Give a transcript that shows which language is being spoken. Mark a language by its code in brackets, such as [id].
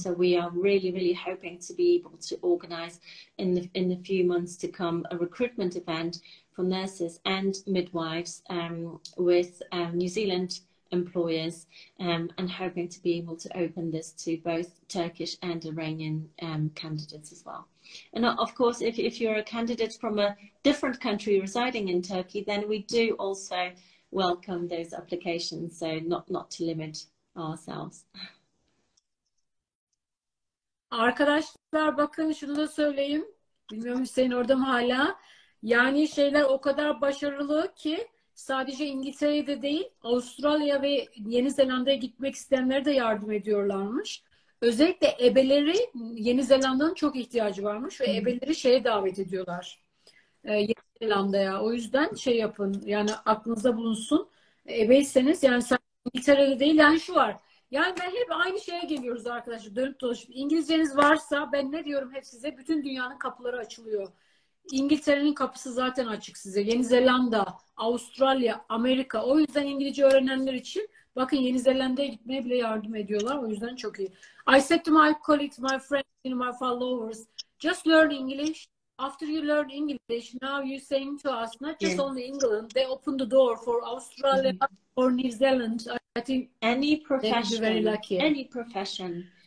[en] So we are really hoping to be able to organize in the few months to come a recruitment event for nurses and midwives with New Zealand employers, and hoping to be able to open this to both Turkish and Iranian candidates as well. And of course, if you're a candidate from a different country residing in Turkey, then we do also welcome those applications. So not to limit ourselves. [tr] Arkadaşlar bakın şunu da söyleyeyim. Bilmiyorum Hüseyin orada mı hala? Yani şeyler o kadar başarılı ki sadece İngiltere'de değil, Avustralya ve Yeni Zelanda'ya gitmek isteyenlere de yardım ediyorlarmış. Özellikle ebeleri Yeni Zelanda'nın çok ihtiyacı varmış ve ebeleri şeye davet ediyorlar. Yeni Zelanda'ya. O yüzden şey yapın. Yani aklınızda bulunsun. Ebeyseniz yani sadece İngiltere'de değil yani şu var. Yani ben hep aynı şeye geliyoruz arkadaşlar. Dönüp dolaşıp. İngilizceniz varsa ben ne diyorum hep size? Bütün dünyanın kapıları açılıyor. İngiltere'nin kapısı zaten açık size. Yeni Zelanda, Avustralya, Amerika. O yüzden İngilizce öğrenenler için bakın Yeni Zelanda'ya gitmeye bile yardım ediyorlar. O yüzden çok iyi. [en] I said to my colleagues, my friends, my followers, just learn English. After you learn English, now you're saying to us, not just only England, they open the door for Australia or New Zealand. I think any they will be very lucky. any profession.